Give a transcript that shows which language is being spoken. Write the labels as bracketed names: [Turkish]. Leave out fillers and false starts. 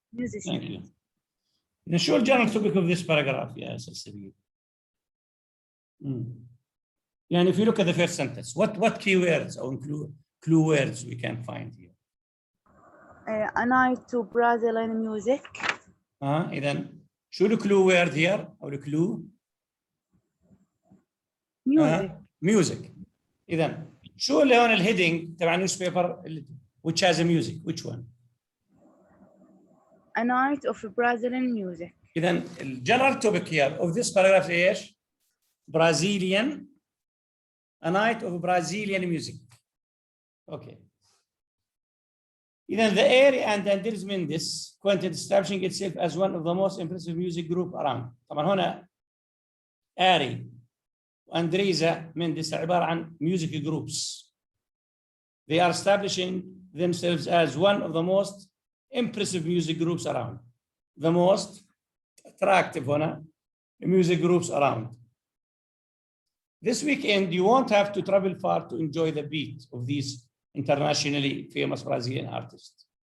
[English] Thank you. The short general topic of this paragraph, yes, Sabir. And if you look at the first sentence, what keywords or clue words we can find here? A night to Brazilian music. [Arabic] إذن شو الكلو [English] word here [Arabic] أو الكلو؟ [English] Music. Music. [Arabic] إذن شو اللي هون الهيدنج تبع [English] newspaper which has a music? Which one? A night of Brazilian music. [Arabic] إذن الجنرال [English] topic here of this paragraph [Arabic] إيش؟ Brazilian. [English] A night of Brazilian music. Okay. Then the Erie and Andresa Mendes Quintet establishing itself as one of the most impressive music group around. [Arabic] طبعا هنا Erie وأندريزا مندس عبارة عن [English] music groups. They are establishing themselves as one of the most impressive music groups around. The most attractive هنا music groups around. This weekend, you won't have to travel far to enjoy the beat of these internationally famous Brazilian artists.